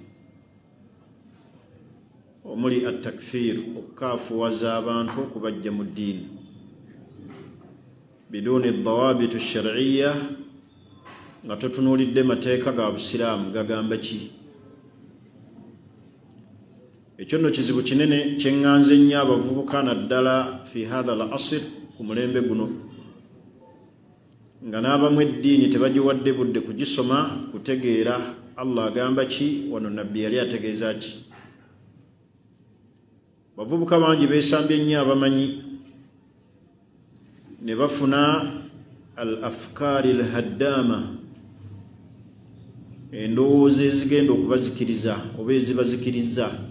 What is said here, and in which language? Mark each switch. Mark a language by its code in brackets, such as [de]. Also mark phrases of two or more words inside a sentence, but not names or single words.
[lg] omuli at-takfir, okukaafuwaza abantu okubajja mu ddiini [ar] بدون ضوابط شرعية, [lg] nga tutunuulidde mateeka ga Busiraamu gagamba ki. Ekyo nno kizibu kinene kyeŋŋanze nnyo abavubuka naddala [ar] في هذا العصر, [lg] ku mulembe guno, nga n'abamu eddiini tebagiwadde budde kugisoma kutegeera Allah agamba ki, wano Nabbi yali ategeeza ki. abavubuka bangi beesambye nnyo abamanyi ne bafuna [ar] الأفكار الهدامة, [lg] endowooza ezigenda okubazikiriza oba ezibazikiriza.